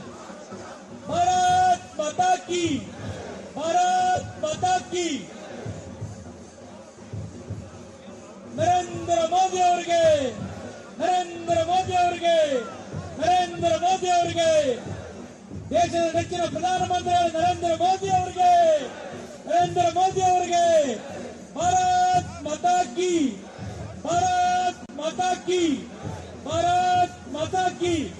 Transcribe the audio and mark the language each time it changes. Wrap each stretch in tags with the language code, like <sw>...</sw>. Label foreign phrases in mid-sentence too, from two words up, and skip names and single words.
<hi>भारत माता की, भारत माता की,</hi> <kn>नरेंद्र मोदी ಅವರಿಗೆ ನರೇಂದ್ರ ಮೋದಿ ಅವರಿಗೆ ನರೇಂದ್ರ ಮೋದಿ ಅವರಿಗೆ ದೇಶದ ನೆಚ್ಚಿನ ಪ್ರಧಾನಮಂತ್ರಿ ನರೇಂದ್ರ ಮೋದಿ ಅವರಿಗೆ ನರೇಂದ್ರ ಮೋದಿ ಅವರಿಗೆ</kn> <hi>भारत माता की भारत माता की भारत माता की</hi>